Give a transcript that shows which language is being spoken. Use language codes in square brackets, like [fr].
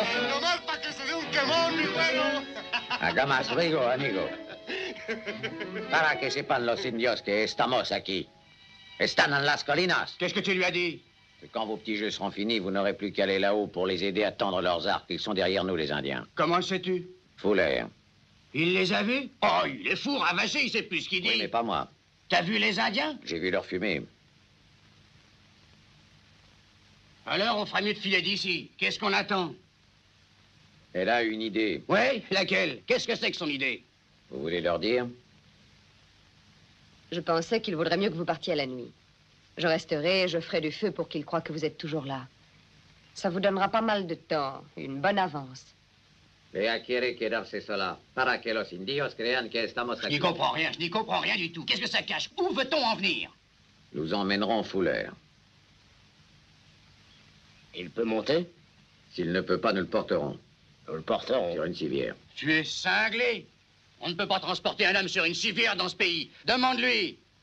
[es] Nomás para que se dé un quemón, mi güero. Haga más ruido, amigo. Para que sepan los indios que estamos aquí. Están en las colinas. [fr] Qu'est-ce que tu lui as dit? Que quand vos petits jeux seront finis, vous n'aurez plus qu'à aller là-haut pour les aider à tendre leurs arcs. Ils sont derrière nous, les Indiens. Comment le sais-tu? Foulaire. Il les a vus? Oh, il est fou, ravaché, il sait plus ce qu'il dit. Oui, mais pas moi. T'as vu les Indiens? J'ai vu leur fumée. Alors, on fera mieux de filer d'ici. Qu'est-ce qu'on attend? Elle a une idée. Oui, laquelle? Qu'est-ce que c'est que son idée? Vous voulez leur dire? Je pensais qu'il vaudrait mieux que vous partiez à la nuit. Je resterai et je ferai du feu pour qu'ils croient que vous êtes toujours là. Ça vous donnera pas mal de temps, une bonne avance. [es] Ella quiere quedarse sola para que los indios crean que estamos [fr] Je n'y comprends rien, je n'y comprends rien du tout. Qu'est-ce que ça cache? Où veut-on en venir? Nous emmènerons Foulaire. Il peut monter? S'il ne peut pas, nous le porterons. Nous le porterons. Sur une civière. Tu es cinglé. On ne peut pas transporter un homme sur une civière dans ce pays. Demande-lui.